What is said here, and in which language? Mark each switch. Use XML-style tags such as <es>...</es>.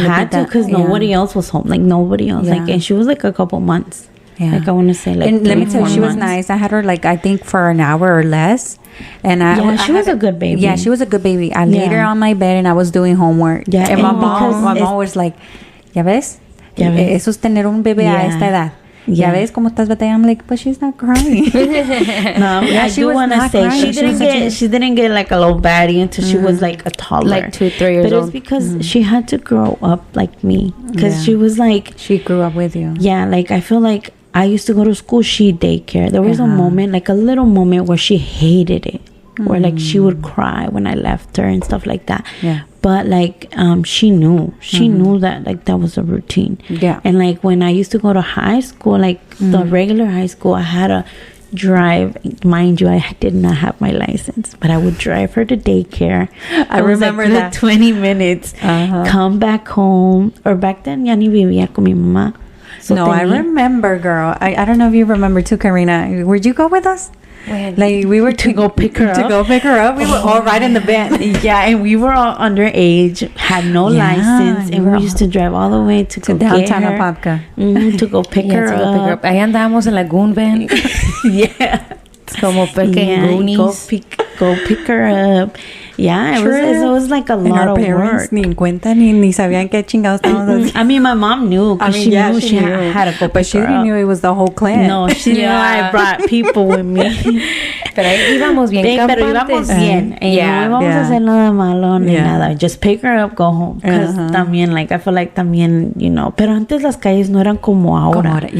<en>You had to, because nobody else was home. Like, nobody else. Like, and she was like a couple months. Yeah. Like, I want to say, like, and let me tell you, she was nice. I had her, like, I think for an hour or less. And she was a good baby. Yeah, she was a good baby. I laid her on my bed and I was doing homework. Yeah. And my mom was like,</en> <es>¿Ya ves? Eso es tener un bebé a esta edad. ¿Ya ves cómo estás batallando?</es> <en>I'm like, but she's not crying. No, I do want to say she didn't get like a little baddie until she was like a toddler, like 2-3 years old. But it's because she had to grow up like me, because she was like, she grew up with you. Yeah, like I feel like I used to go to school, she daycare. There was a moment, like a little moment, where she hated it, where like she would cry when I left her and stuff like that. Yeah. But like she knew that like that was a routine. Yeah. And like when I used to go to high school, like the regular high school, I had to drive. Mind you, I did not have my license, but I would drive her to daycare. I remember like that 20 minutes, come back home. Or back then</en> <es>ya ni vivía con mi mamá.</es> <en>So I remember, girl. I don't know if you remember too, Karina. Would you go with us? Like, we were to go pick her up. To go pick her up. We were all right in the van. Yeah, and we were all underage, had no license, and we used to drive all the way to downtown Apopka. To go pick her up.</en> <es>Ahí andábamos en la goon van.</es> <en>Yeah.</en> <es>Como Goonies.</es> <en>Go pick her up. Yeah, it was like a lot of work.</en> <es>Ni en cuenta ni sabían qué chingados estábamos.</es> <en>I mean, my mom knew, because she knew she had to go pick her up. But she didn't know it was the whole clan. No, she knew I brought people with me.</en> <es>Pero ahí íbamos bien campantes. Pero íbamos bien. No íbamos a hacer nada malo ni nada.</es> <en>Just pick her up, go home. Because</en> <es>también,</es> <en>like, I feel like</en> <es>también,</es> <en>you know.</en> <es>Pero antes las calles no eran como ahora.</es>